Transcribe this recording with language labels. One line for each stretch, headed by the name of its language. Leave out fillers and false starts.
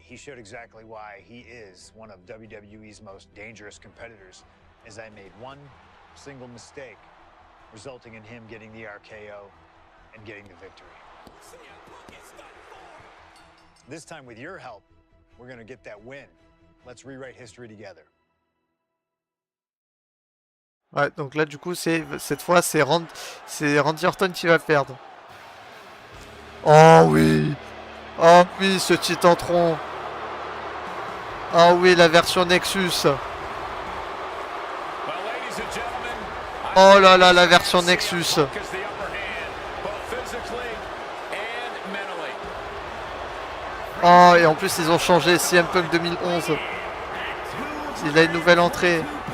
English: He showed exactly why he is one of WWE's most dangerous competitors, as I made one single mistake, resulting in him getting the RKO and getting the victory. This time, with your help, we're gonna get that win. Let's rewrite history together.
French: Ouais, donc là du coup cette fois c'est Randy Orton qui va perdre. Oh oui. Oh oui, ce Titantron. Oh oui, la version Nexus.
English: Well, ladies Ladies and gentlemen,
French: Oh là là, la version Nexus.
English: CM Punk has the upper hand, both physically and mentally.
French: Oh, et en plus ils ont changé CM Punk 2011. Il a une nouvelle entrée.